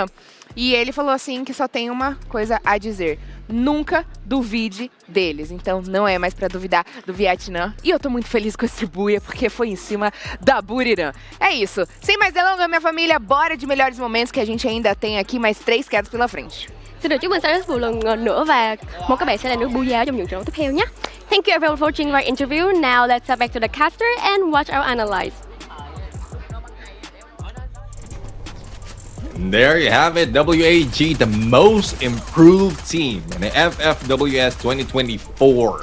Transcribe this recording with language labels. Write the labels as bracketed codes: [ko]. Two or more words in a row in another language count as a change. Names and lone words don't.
[pt] E ele falou assim que só tem uma coisa a dizer: nunca duvide deles. Então não é mais pra duvidar do Vietnã. E eu tô muito feliz com esse buia, porque foi em cima da Buriram. É isso. Sem mais delongas, minha família, bora de melhores momentos, que a gente ainda tem aqui mais 3 quedas pela frente. [vi] Xin được chúc mừng Cyrus một lần nữa và mong các bạn sẽ là nước booyah trong những trận đấu tiếp theo nhé. [en] Thank you everyone for watching our interview. Now let's head back to the caster and watch our analyze. There you have it, WAG, the most improved team in the FFWS 2024.